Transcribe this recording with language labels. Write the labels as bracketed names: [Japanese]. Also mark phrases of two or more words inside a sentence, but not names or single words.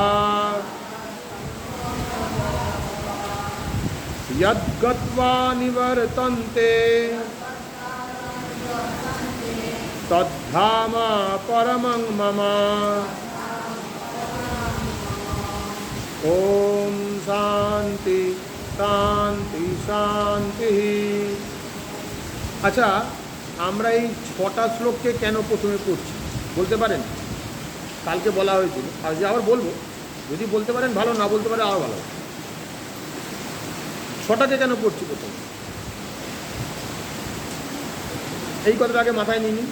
[Sanskrit] यद्गत्वा निवर्तन्ते तद्धाम परमं मम। ओम शांति शांति शांति। [Bangla] আচ্ছা, আমরা এই 6টা শ্লোককে কেন প্রথমে পড়ছি বলতে পারেন? কালকে বলা হয়েছিল, আজকে আবার বলবো। যদি বলতে পারেন ভালো, না বলতে পারে আরও ভালো। 6টাকে কেন পড়ছি প্রথমে, এই কথাটা আগে মাথায় নিয়ে নিন।